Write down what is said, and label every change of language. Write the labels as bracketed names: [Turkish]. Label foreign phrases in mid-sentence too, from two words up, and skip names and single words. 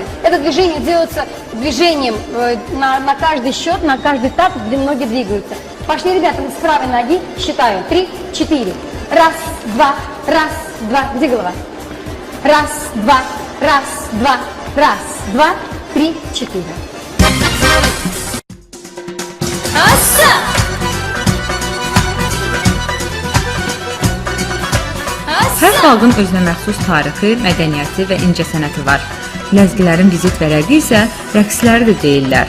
[Russian] Это движение делается движением на каждый счет, на каждый этап, где ноги двигаются. Пошли, ребята, с правой ноги, считаю, 3, 4. Раз, два, раз, два. Где голова? Раз, два, раз, два, раз, два, 3, 4. [Azerbaijani] Hər xalqın özünə məxsus tarixi, mədəniyyəti və incəsənəti var. Ləzgilərin vizit vərəqi isə rəqsləri də deyirlər.